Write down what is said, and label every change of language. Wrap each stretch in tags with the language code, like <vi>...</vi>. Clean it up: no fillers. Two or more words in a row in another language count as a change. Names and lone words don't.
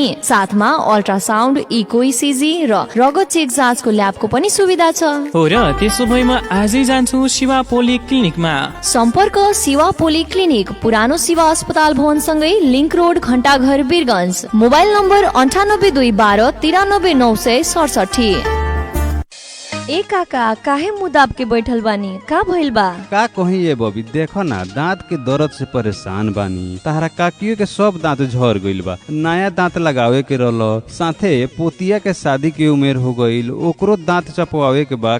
<ne>साथमा अल्ट्रासाउन्ड, इको इसिजी र रगत चेक जाँचको ल्याबको पनि सुविधा छ। हो र, त्यसो भए म आजै जान्छु शिवा पोलिक्लिनिकमा। सम्पर्क शिवा पोलिक्लिनिक, पुरानो शिवा अस्पताल भवन सँगै लिंक रोड, घण्टाघर, बिरगंज। मोबाइल नम्बर 9821 93 967।</ne> <bho>ए काका, काहे मुंह दाब के बैठल बानी? का भइल बा? का कहीं ये बबी, देखो ना दांत के दर्द से परेशान बानी। तारा काकियों के सब दांत झड़ गइल बा, नया दांत लगावे के रहलो, साथे पोतिया के शादी की उम्र हो गइल, ओकरो दांत चपवावे के बा।</bho>